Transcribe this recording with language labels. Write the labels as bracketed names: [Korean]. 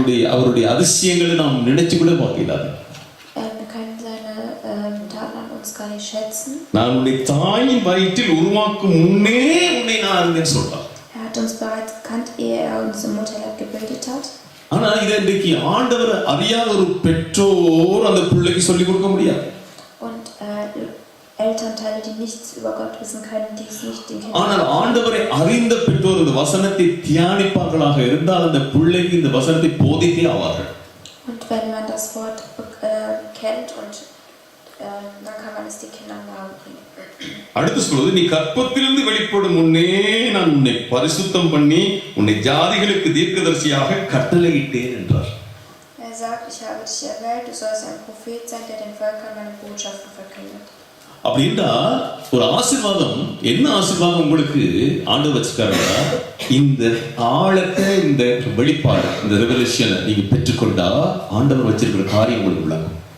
[Tamil] அவருடைய அதிசயங்களை நாம் நினைச்சு கூட பார்க்கலாது. [German] Wir können seine Taten an uns gar nicht schätzen. [Tamil] நான் உன்னை தாயின் வயிற்றில் உருவாக்கும் முன்னே உன்னை நான் அறிந்தேன் சொல்றார். [German] Er hat uns bereits gekannt, ehe er uns im Mutterleib gebildet hat. [Tamil] ஆனா இதை இன்றைக்கு ஆண்டவர் அறியாத ஒரு பெற்றோர் அந்த பிள்ளைக்கு சொல்லிக் கொடுக்க முடியாது. [German] Und Elternteile, die nichts über Gott wissen können, die es nicht den Kindern. [Tamil] ஆனால் ஆண்டவரை அறிந்த பெற்றோர் இந்த வசனத்தை தியானிப்பார்களாக இருந்தால் அந்த பிள்ளைக்கு இந்த வசனத்தை போதித்தே ஆவார்கள். [German] Und wenn man das Wort kennt und dann kann man es den Kindern nahebringen. [Tamil] அடுத்து சொல்வது, நீ கற்பத்திலிருந்து வெளிப்படும் முன்னே நான் உன்னை பரிசுத்தம் பண்ணி உன்னை ஜாதிகளுக்கு தீர்க்கதரிசியாக கட்டளையிட்டேன் என்றார். [German] Er sagt, ich habe dich erwählt, du sollst ein Prophet sein, der den Völkern meine Botschaften verkündet. [Tamil] அப்படின்னா ஒரு ஆசீர்வாதம், என்ன ஆசீர்வாதம் உங்களுக்கு ஆண்டவர் வச்சிருக்காருன்னா, இந்த ஆழத்தை, இந்த வெளிப்பாடு, இந்த ரெவலேஷனை நீங்க பெற்றுக்கொண்டா ஆண்டவர் வச்சிருக்கிற காரியம் உங்களுக்கு விளங்கும்.